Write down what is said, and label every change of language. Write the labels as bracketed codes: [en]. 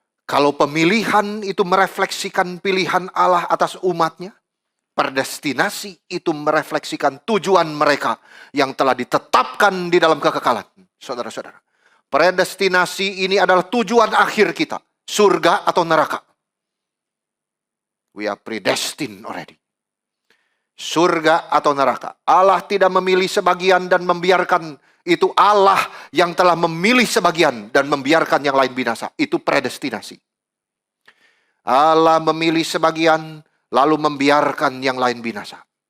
[id] Kalau pemilihan itu merefleksikan pilihan Allah atas umatnya, predestinasi itu merefleksikan tujuan mereka yang telah ditetapkan di dalam kekekalan. Saudara-saudara, predestinasi ini adalah tujuan akhir kita, surga atau neraka. [en] We are predestined already. [id] Surga atau neraka. Allah tidak memilih sebagian dan membiarkan. Itu Allah yang telah memilih sebagian dan membiarkan yang lain binasa. Itu predestinasi. Allah memilih sebagian lalu membiarkan yang lain binasa.